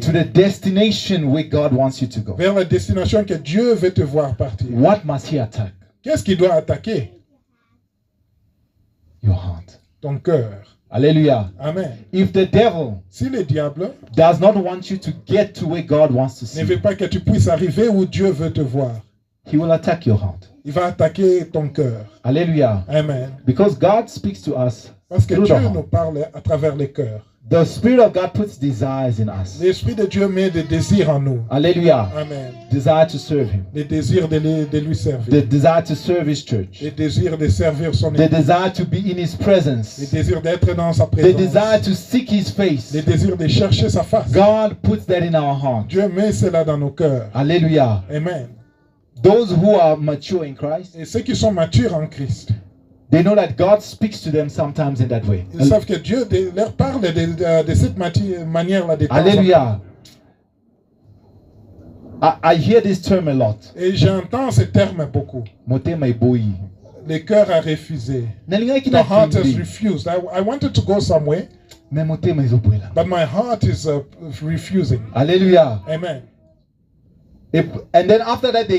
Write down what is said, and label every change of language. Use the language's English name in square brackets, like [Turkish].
[English] to the destination where God wants you to go, [French] vers la destination que Dieu veut te voir partir, [English] what must he attack? [French] qu'est-ce qu'il doit attaquer? [English] Your heart. [French] Ton cœur. [English] Hallelujah. Amen. If the devil [French] Si le diable [English] does not want you to get to where God wants to see [French] ne veut [English] you, [French] pas que tu puisses arriver où Dieu veut te voir, [English] he will attack your heart. [French] il va attaquer ton cœur. [English] Hallelujah. Amen. Because God speaks to us [French] Parce que [English] through the [French] Dieu nous [English] heart. [French] parle à travers le cœur. [English] The Spirit of God puts desires in us. [French] L'Esprit de Dieu met des désirs en nous. [English] Hallelujah. Amen. Desire to serve him. [French] Les désirs de lui [English] The [French] servir. [English] desire to serve his church. [French] Les désirs de servir son [English] The [French] Église. [English] desire to be in his [French] Les [English] presence. [French] désirs d'être dans sa [English] The [French] présence. [English] desire to seek his face. [French] Les désirs de chercher sa face. [English] God puts that in our heart. [French] Dieu met cela dans nos cœurs. [English] Hallelujah. Amen. Those who are mature in Christ, [French] Et ceux qui sont matures en Christ, [English] they know that God speaks to them sometimes in that way. [French] ils savent que Dieu leur parle de cette manière-là de temps en temps. [English] Hallelujah. I hear this term a lot. [French] Et j'entends ce terme beaucoup. [Lingala] Motema iboyi. [French] Le cœur a refusé. [Lingala] Nalinga [English] The heart has [Lingala] kina [English] refused. I wanted to go somewhere, [Lingala] me motema izobuela. [English] but my heart is refusing. Hallelujah. Amen. And then after that, they